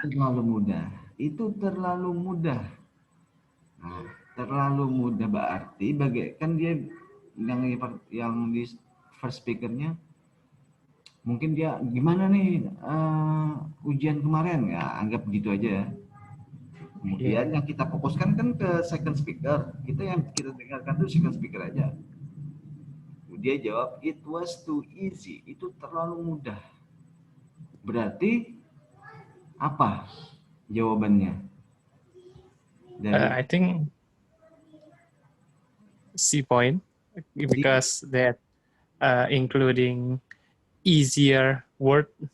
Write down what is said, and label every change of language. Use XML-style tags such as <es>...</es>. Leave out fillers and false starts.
<id>terlalu mudah. Itu terlalu mudah. Nah, terlalu mudah berarti kan dia yang di first speakernya mungkin dia gimana nih ujian kemarin ya, anggap gitu aja ya. Kemudian Iya. yang kita fokuskan kan ke second speaker. Yang kita dengarkan tuh second speaker aja. Dia jawab,</id> <en>it was too easy.</en> <id>Itu terlalu mudah. Berarti apa jawabannya?</id> <en>I think C point because that including easier word.</en>